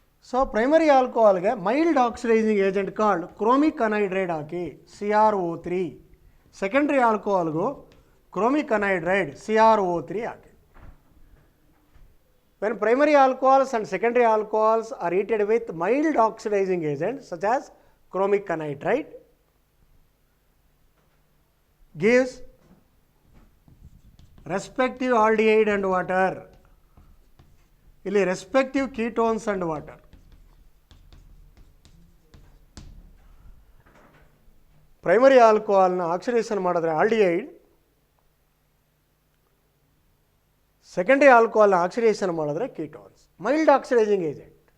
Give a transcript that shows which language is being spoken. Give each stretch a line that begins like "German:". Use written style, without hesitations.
English: So primary ಆಲ್ಕೋಹಾಲ್ಗೆ mild oxidizing agent called chromic anhydride ಹಾಕಿ CrO3.
Kannada: Secondary ಆಲ್ಕೋಹಾಲ್ಗೂ ಕ್ರೋಮಿಕ್ ಅನೈಡ್ರೈಡ್ CrO3 hockey.
English: When primary alcohols and secondary alcohols are heated with mild oxidizing agents such as chromic anhydride, gives respective aldehyde and water. ಇಲ್ಲಿ respective ketones and water.
Kannada: Primary ಆಲ್ಕೋಹಾಲ್ನ oxidation ಮಾಡಿದ್ರೆ aldehyde, secondary ಆಲ್ಕೋಹಾಲ್ನ oxidation ಮಾಡಿದ್ರೆ ketones.
English: Mild oxidizing agent.